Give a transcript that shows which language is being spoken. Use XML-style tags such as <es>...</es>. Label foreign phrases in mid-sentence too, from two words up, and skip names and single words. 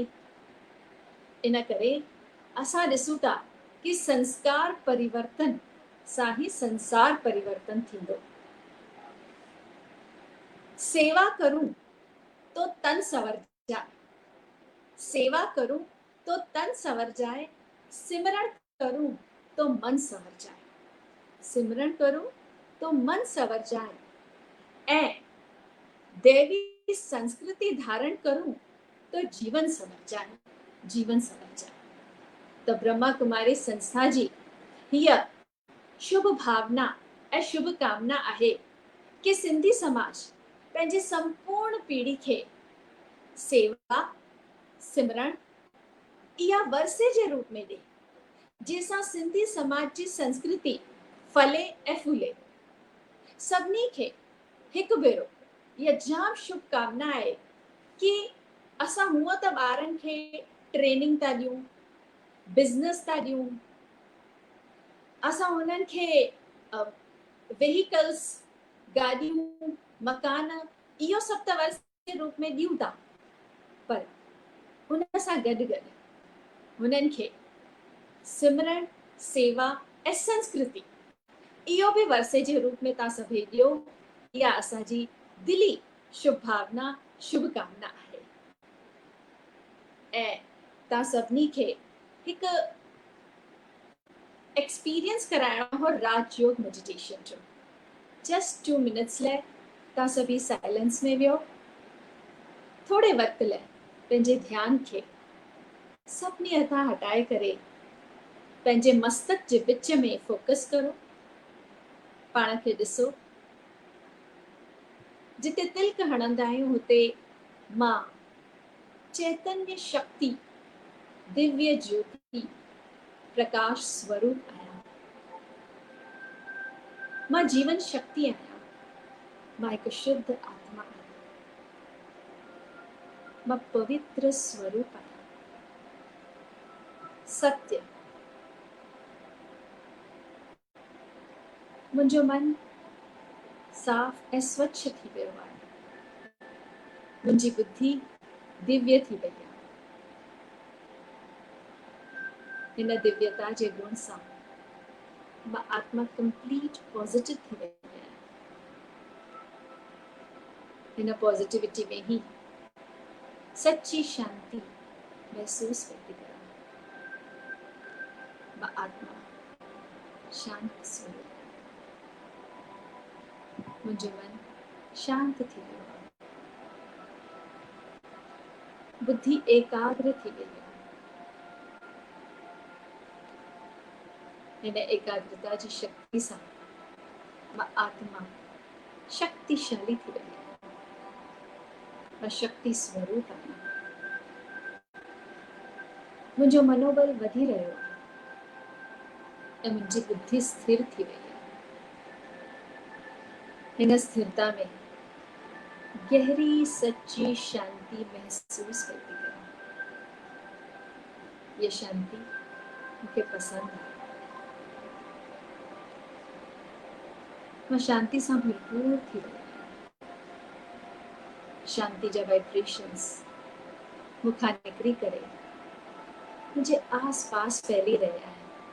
<sd>इन करे असां ॾिसूं था कि संस्कार परिवर्तन सां ही संसार परिवर्तन थींदो।</sd> <hi>सेवा करूं तो तन सवर जाए, सेवा करूं तो तन सवर जाए, सिमरण करूं तो मन सवर जाए। सिमरण करूं तो मन सवर जाए ऐं देवी संस्कृति धारण करूं तो जीवन सवर जाए, जीवन सवर जाए।</hi> <sd>तो ब्रह्मा कुमारी संस्था जी हीअ शुभ भावना ऐं शुभ कामना आहे कि सिंधी समाज पंहिंजी संपूर्ण पीढ़ी खे सेवा, सिमरण इहा वरसे जे रूप में ॾे, जंहिंसां सिंधी समाज जी संस्कृति फले ऐं फूले। सभिनी खे हिकु भेरो इहा जाम शुभकामना आहे कि असां हूअं त ॿारनि खे ट्रेनिंग था ॾियूं, बिज़नेस था ॾियूं, असां हुननि खे वेहिकल्स, गाॾियूं, मकान इहो सभु त वर्स जे रूप में ॾियूं था, पर हुन सां गॾु गॾु हुननि खे सिमरण, सेवा ऐं संस्कृति इहो बि वर्से जे रूप में तव्हां सभई ॾियो। इहा असांजी दिली शुभ भावना, शुभकामना आहे। ऐं तव्हां सभिनी खे हिकु एक्सपीरियंस कराइणो हो राजयोग मेडिटेशन जो।</sd> <en>just 2 minutes</en> <sd>लाइ तव्हां सभी साइलेंस में वियो। थोरे वक़्त लाइ पंहिंजे ध्यान खे सभिनी हथां हटाए करे पंहिंजे मस्तक जे विच में फोकस करो। पाण खे ॾिसो। जिते तिलक हणंदा आहियूं हुते मां चैतन्य शक्ति, दिव्य ज्योति, प्रकाश स्वरूप आहियां। मां जीवन शक्ति आहियां। मां हिकु शुद्ध आत्मा आहियां। मां पवित्र स्वरूप आहियां। सत्य, मुंहिंजो मन साफ़ ऐं स्वच्छ थी वियो आहे। मुंहिंजी बुद्धि दिव्य थी वई आहे। हिन दिव्यता जे गुण सां मां आत्मा</sd> <en>complete positive</en> <sd>थी वई आहियां। हिन पॉजिटिविटी में ही सच्ची शांति महसूस थी कयां। मां आत्मा शांत स्वरूप आहियां। मुंहिंजो मन शांत थी वियो आहे। बुद्धि एकाग्र थी वई आहे। हिन एकाग्रता जी शक्ति सां मां आत्मा शक्तिशाली थी वई आहे। मां शक्ति स्वरूप आहियां। मुंहिंजो मनोबल वधी रहियो आहे ऐं मुंहिंजी बुद्धि स्थिर थी वई आहे। हिन स्थिरता में गहरी सच्ची शांति महसूस थी कयां। ये शांति मूंखे पसंद आहे। मां शांति सां भरपूर थी वई आहियां। शांति जा वाइब्रेशंस मूंखां निकिरी करे मुंहिंजे आस पास फैली रहिया आहिनि।</sd>